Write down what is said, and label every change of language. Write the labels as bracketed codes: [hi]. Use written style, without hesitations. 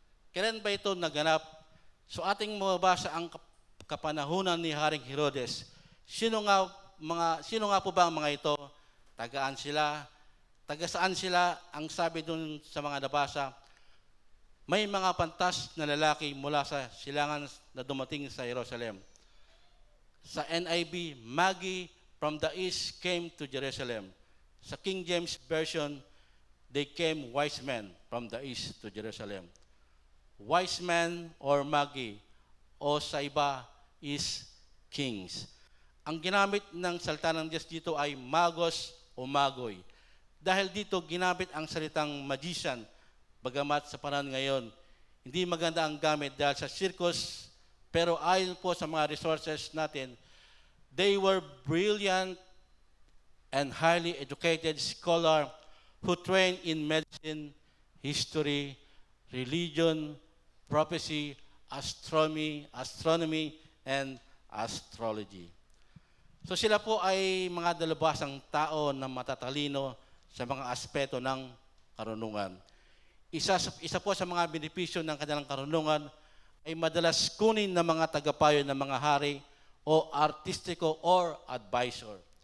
[tl] Kailan ba ito naganap? So ating mababasa ang kapanahunan ni Haring Herodes. Sino nga po ba ang mga ito? Tagaan sila? Taga saan sila? Ang sabi dun sa mga nabasa, may mga pantas na lalaki mula sa silangan na dumating sa Jerusalem. [en] Sa NIV, Magi from the east came to Jerusalem. Sa King James Version, they came wise men from the east to Jerusalem. Wise men or Magi [tl] o sa iba [en] is kings. [tl] Ang ginamit ng salita ng Diyos dito ay magos o magoy. Dahil dito ginamit ang salitang magician, bagamat sa panahon ngayon, hindi maganda ang gamit dahil sa circus Pero ayon po sa mga resources natin, [en] they were brilliant and highly educated scholar who trained in medicine, history, religion, prophecy, astronomy, and astrology. [tl] So sila po ay mga dalubhasang tao na matatalino sa mga aspeto ng karunungan. Isa po sa mga benepisyo ng kanilang karunungan ay madalas kunin ng mga tagapayo ng mga hari o artistiko or advisor.